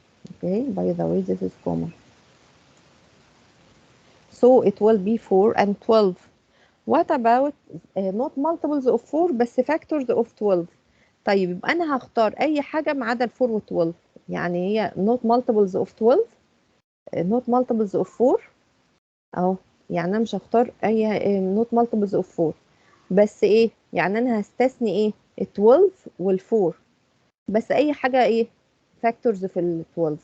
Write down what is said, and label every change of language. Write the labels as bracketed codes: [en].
[en] okay, by the way this is common. so it will be 4 and 12. what about not multiples of 4 [ar] بس factors of 12؟ طيب يبقى انا هختار اي حاجة ما عدا ال 4 و 12. يعني هي [en] not multiples of 12 not multiples of 4 [ar] اهو. يعني انا مش هختار اي not multiples of 4 بس ايه، يعني انا هستثني ايه ال 12 وال 4 بس اي حاجة ايه factors في ال 12.